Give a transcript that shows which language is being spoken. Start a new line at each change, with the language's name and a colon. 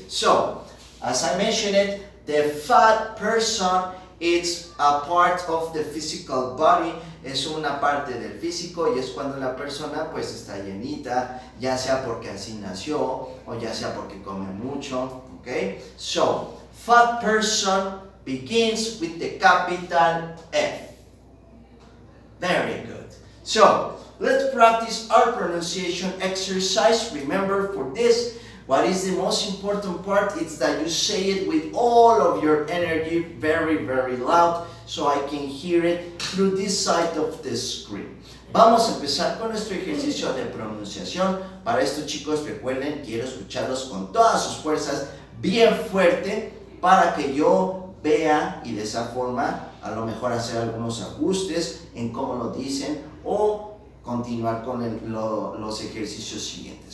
English: So, as I mentioned it, the fat person is a part of the physical body,
Spanish: es una parte del físico y es cuando la persona pues está llenita, ya sea porque así nació o ya sea porque come mucho.
English: Okay? So, fat person begins with the capital F. Very good. So, let's practice our pronunciation exercise. Remember, for this, what is the most important part is that you say it with all of your energy, very, very loud, so I can hear it through this side of the screen.
Spanish: Vamos a empezar con nuestro ejercicio de pronunciación. Para esto, chicos, recuerden, quiero escucharlos con todas sus fuerzas, bien fuerte, para que yo vea y de esa forma a lo mejor hacer algunos ajustes en cómo lo dicen o continuar con los ejercicios siguientes.